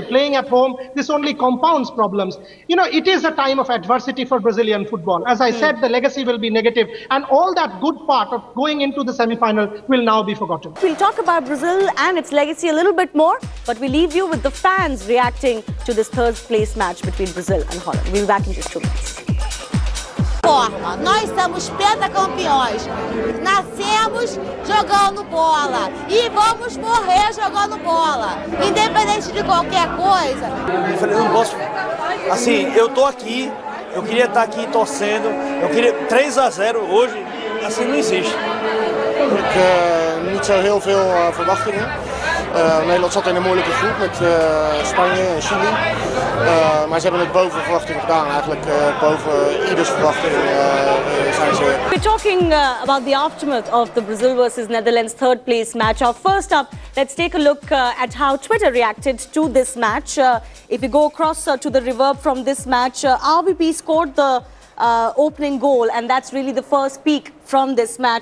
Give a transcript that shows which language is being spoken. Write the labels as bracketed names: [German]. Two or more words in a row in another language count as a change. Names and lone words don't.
[English] Playing at home, this only compounds problems. It is a time of adversity for Brazilian football. As I said, the legacy will be negative, and all that good part of going into the semi-final will now be forgotten. We'll talk about Brazil and its legacy a little bit more, but we leave you with the fans reacting to this third place match between Brazil and Holland. We'll be back in just 2 minutes. [Portuguese] Nós somos pentacampeões. Nascemos jogando bola e vamos morrer jogando bola, independente de qualquer coisa. Eu falei, não posso. Assim, eu tô aqui, eu queria estar aqui torcendo, eu queria 3-0 hoje, assim não existe. [Dutch] Niet zo heel veel verwachtingen. Nederland zat in een moeilijke groep met Spanje en Chili. Maar ze hebben het boven verwachting gedaan. Eigenlijk boven ieders verwachting zijn ze. [English] We're talking about the aftermath of the Brazil versus Netherlands third place match. First up, let's take a look at how Twitter reacted to this match. If we go across to the reverb from this match, RVP scored the opening goal, and that's really the first peak from this match.